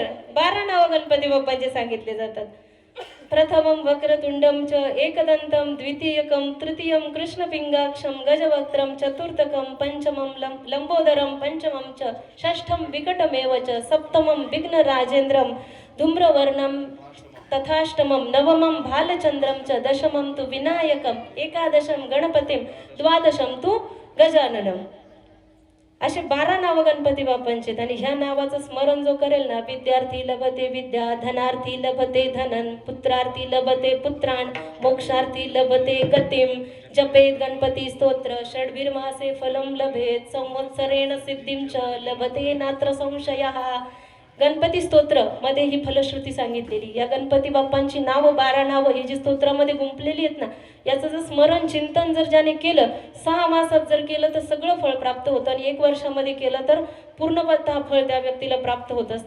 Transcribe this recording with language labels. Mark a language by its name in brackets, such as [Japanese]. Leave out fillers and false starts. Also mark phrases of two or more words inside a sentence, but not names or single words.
[Marathi] 12 नावं गणपती बाप्पांचे सांगितले जातात. [Sanskrit] प्रथमं वक्रतुंडम च एकदंतम द्वितीयकम तृतीयम कृष्णपिंगाक्षम गजवक्त्रम चतुर्थकम पंचमं लंबोदरम पंचमं च षष्ठं विकटमेव च सप्तमं विघ्नराजेन्द्रं धूम्रवर्णं तथाष्टमं नवमं भालचंद्रं च दशमं तु विनायकम एकादशं गणपतिं द्वादशं तु गजाननम. [Marathi] असे 12 नावं गणपती बाप्पांचे आहेत. आणि ह्या नावाचं स्मरण जो करेल ना, [Sanskrit] विद्यार्थी लभते विद्या, धनार्थी लभते धनन, पुत्रार्थी लभते पुत्राण, मोक्षार्थी लभते गतिम, जपेत गणपती स्तोत्र षड्भिर्मासे फलम लभेत, संवत्सरेण सिद्धिं च लभते नात्र संशयः. [Marathi] गणपती स्तोत्र मध्ये ही फलश्रुती सांगितलेली. या गणपती बाप्पांची नावं 12 नावं ही जी स्तोत्रामध्ये गुंफलेली आहेत ना, याचं जर स्मरण चिंतन जर ज्याने केलं, 6 मासात जर केलं तर सगळं फळ प्राप्त होतं, आणि 1 वर्षामध्ये केलं तर पूर्णतः फळ त्या व्यक्तीला प्राप्त होत असतं.